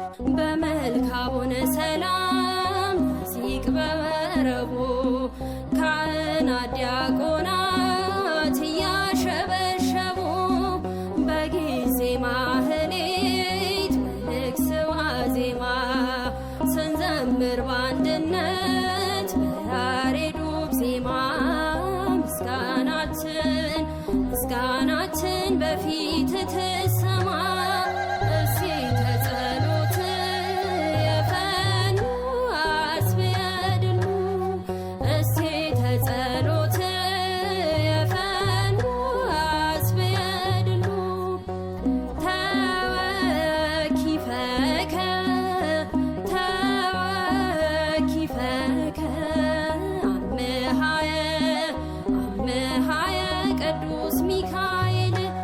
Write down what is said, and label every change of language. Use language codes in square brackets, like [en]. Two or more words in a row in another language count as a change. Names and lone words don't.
[am] በመልካሙን ሰላም ሲቅ በወረቡ ካህናት ዲያቆናት እያሸበሸቡ በጊዜ ማህሌት በንግስ ዋዜማ ስንዘምር በአንድነት በያሬዱ ዜማ ምስጋናችን ምስጋናችን በፊት ትሰማ። [gez] እሴተ ጸሎት የፈኑ አስብየ ድሉ፣ እሴተ ጸሎት የፈኑ አስብየ ድሉ። ተወኪፈከ ተወኪፈከ አምሃየ አምሃየ ቅዱስ ሚካኤል